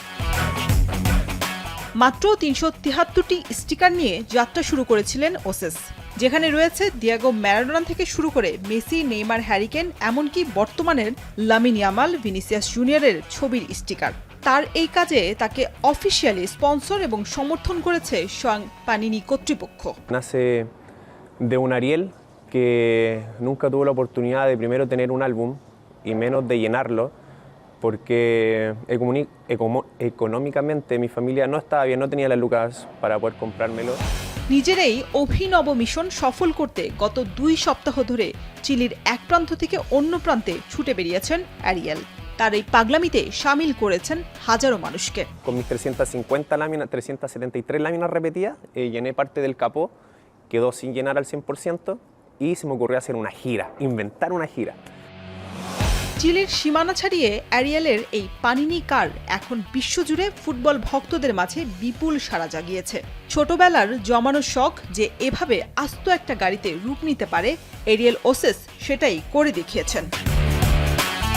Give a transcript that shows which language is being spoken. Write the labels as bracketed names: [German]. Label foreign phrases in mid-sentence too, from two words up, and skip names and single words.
[Bangla] মাত্র ৩৭৩টি স্টিকার নিয়ে যাত্রা শুরু করেছিলেন ওসেস, যেখানে রয়েছে দিয়েগো ম্যারাডোনা থেকে শুরু করে মেসি, নেইমার, হ্যারি কেন, এমনকি বর্তমানের লামিন ইয়ামাল, ভিনিসিয়াস জুনিয়রের ছবির স্টিকার। তার এই কাজে তাকে অফিসিয়ালি স্পন্সর এবং সমর্থন করেছে স্বয়ং পানিনি কর্তৃপক্ষ। [Spanish] Nace de un Ariel que nunca tuvo la oportunidad de primero tener un álbum y menos de llenarlo, porque económicamente mi familia no estaba bien, no tenía las lucas para poder comprármelo. [Bangla] নিজের এই অভিনব মিশন সফল করতে গত 2 সপ্তাহ ধরে চিলির এক প্রান্ত থেকে অন্য প্রান্তে ছুটে বেরিয়েছেন অ্যারিয়েল। তার এই পাগলামিতে শামিল করেছেন হাজারো মানুষকে। [Spanish] Con mis 373 láminas repetidas, llené parte del capó, quedó sin llenar al 100% y se me ocurrió hacer una gira, inventar una gira. [Bangla] চিলির সীমানা ছাড়িয়ে অ্যারিয়েলের এই পানিনি কার এখন বিশ্বজুড়ে ফুটবল ভক্তদের মাঝে বিপুল সাড়া জাগিয়েছে। ছোটবেলার জমানো শখ যে এভাবে আস্ত একটা গাড়িতে রূপ নিতে পারে, এরিয়েল ওসেস সেটাই করে দেখিয়েছেন।